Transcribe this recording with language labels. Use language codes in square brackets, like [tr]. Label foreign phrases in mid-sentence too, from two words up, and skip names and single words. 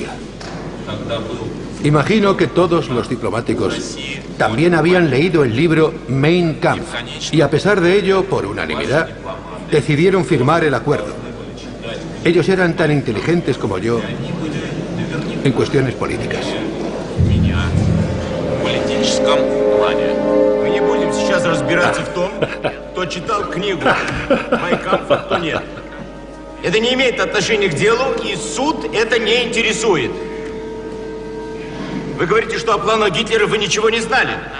[es] Imagino que todos los diplomáticos también habían leído el libro Mein Kampf y a pesar de ello, por unanimidad, decidieron firmar el acuerdo. Ellos eran tan inteligentes como yo en cuestiones políticas. [ru] Мы не будем сейчас разбираться разбираться в том, кто читал книгу «Майн кампф», а кто нет. Это не имеет отношения к делу, и суд это не интересует. Вы говорите, что о планах Гитлера вы ничего не знали?